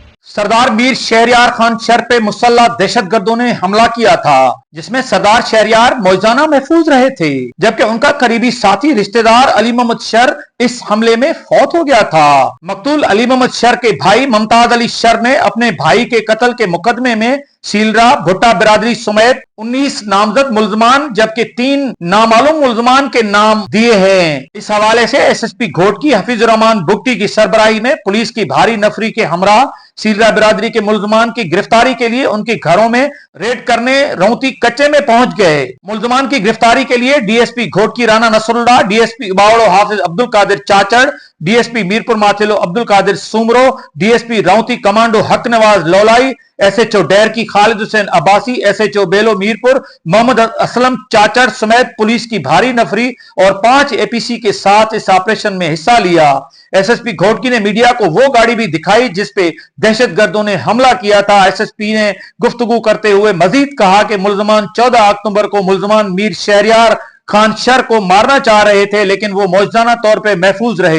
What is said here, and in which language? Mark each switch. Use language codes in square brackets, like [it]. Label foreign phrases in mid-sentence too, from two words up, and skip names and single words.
[ur] سردار میر شہریار خان شر پہ مسلح دہشت گردوں نے حملہ کیا تھا، جس میں سردار شہریار معجزانہ محفوظ رہے تھے، جبکہ ان کا قریبی ساتھی رشتہ دار علی محمد شر اس حملے میں فوت ہو گیا تھا. مقتول علی محمد شر کے بھائی ممتاز علی شر نے اپنے بھائی کے قتل کے مقدمے میں سیلرا بھٹہ برادری سمیت 19 نامزد ملزمان جبکہ 3 نامعلوم ملزمان کے نام دیے ہیں. اس حوالے سے ایس ایس پی گھوٹکی حفیظ الرحمان بگٹی کی سربراہی میں پولیس کی بھاری نفری کے ہمراہ سیلرا برادری کے ملزمان کی گرفتاری کے لیے ان کے گھروں میں ریڈ کرنے رونتی کچے میں پہنچ گئے. ملزمان کی گرفتاری کے لیے ڈی ایس پی گھوٹکی رانا نصراللہ، ڈی ایس پی اباوڑو حافظ عبدالقادر چاچڑ، ڈی ایس پی میرپور ماتھیلو عبدالقادر سومرو، ڈی ایس پی رونتی کمانڈو حق نواز لولائی، ایس ایچ او ڈیر کی خالد حسین عباسی، ایس ایچ او بیلو میرپور محمد اسلم چاچڑ سمیت پولیس کی بھاری نفری اور 5 اے پی سی کے ساتھ اس آپریشن میں حصہ لیا. ایس ایس پی گھوٹکی نے میڈیا کو وہ گاڑی بھی دکھائی جس پہ دہشت گردوں نے حملہ کیا تھا. ایس ایس پی نے گفتگو کرتے ہوئے مزید کہا کہ ملزمان 14 اکتوبر کو ملزمان میر شہریار خان شر کو مارنا چاہ رہے تھے، لیکن وہ موجودہ طور پہ محفوظ رہے.